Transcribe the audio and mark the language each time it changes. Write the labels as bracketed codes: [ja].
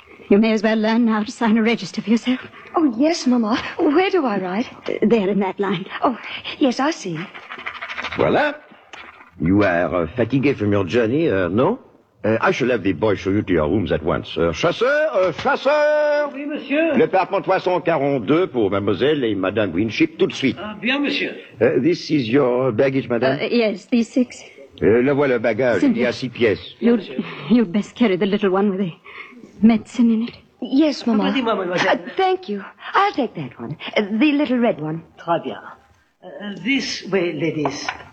[en] You may as well learn now to sign a register for yourself. Oh, yes, Mama. Where do I write? There in that line. Oh, yes, I see. [fr] Voilà. [en] You are fatigued from your journey, no? I shall have the boy show you to your rooms at once. [fr] Chasseur! Oui, monsieur. Le Parpent 342 pour mademoiselle et madame Winship, tout de suite. Bien, monsieur. [en] This is your baggage, madame? Yes, these six. [fr] Le voilà, bagage. Simple. Il y a six pièces. [en] You'd best carry the little one with the medicine in it. Yes, Mama. Thank you. I'll take that one. The little red one. [fr] Très bien. [en] This way, ladies.